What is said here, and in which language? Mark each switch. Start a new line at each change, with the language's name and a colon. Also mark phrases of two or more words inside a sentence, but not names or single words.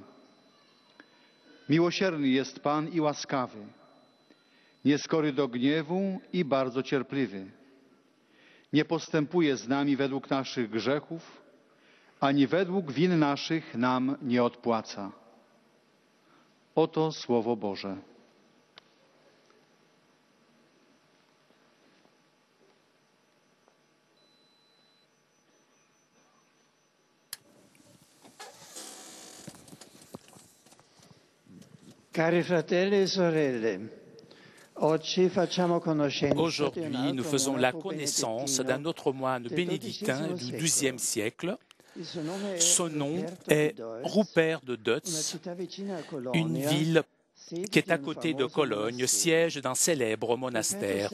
Polish: Miłosierny jest Pan i łaskawy, nieskory do gniewu i bardzo cierpliwy. Nie postępuje z nami według naszych grzechów, ani według win naszych nam nie odpłaca. Oto Słowo Boże.
Italian: Cari fratelli e sorelle,
French: aujourd'hui nous faisons la connaissance d'un autre moine bénédictin du XIIe siècle. Son nom est Rupert de Deutz, une ville qui est à côté de Cologne, siège d'un célèbre monastère.